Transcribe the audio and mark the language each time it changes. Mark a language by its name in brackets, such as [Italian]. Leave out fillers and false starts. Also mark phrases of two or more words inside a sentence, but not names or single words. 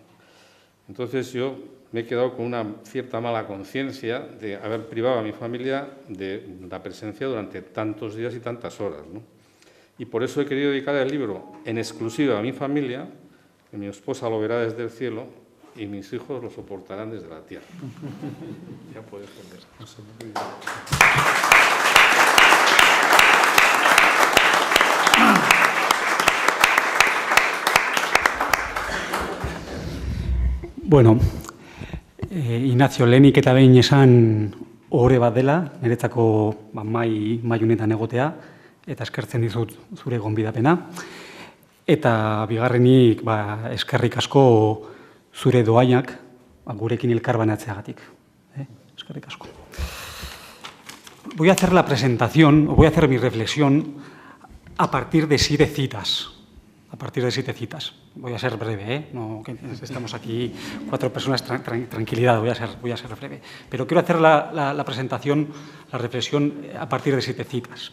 [Spanish] Entonces yo me he quedado con una cierta mala conciencia de haber privado a mi familia de la presencia durante tantos días y tantas horas, ¿no? Y por eso he querido dedicar el libro en exclusiva a mi familia, que mi esposa lo verá desde el cielo y mis hijos lo soportarán desde la tierra. Ya puedes poner. [Basque] Bueno, Ignacio, lehenik eta behin esan ohore bat dela, niretzako mai honetan egotea, eta eskertzen dizut zure gonbidapena. Eta bigarrenik eskerrik asko zure doainak gurekin elkarbanatzeagatik. Eskerrik asko. [Spanish] Voy a hacer la presentación, o voy a hacer mi reflexión a partir de 7 citas. A partir de 7 citas. Voy a ser breve, ¿eh? No, que estamos aquí 4 personas, tranquilidad, voy a ser breve. Pero quiero hacer la presentación, la reflexión a partir de 7 citas.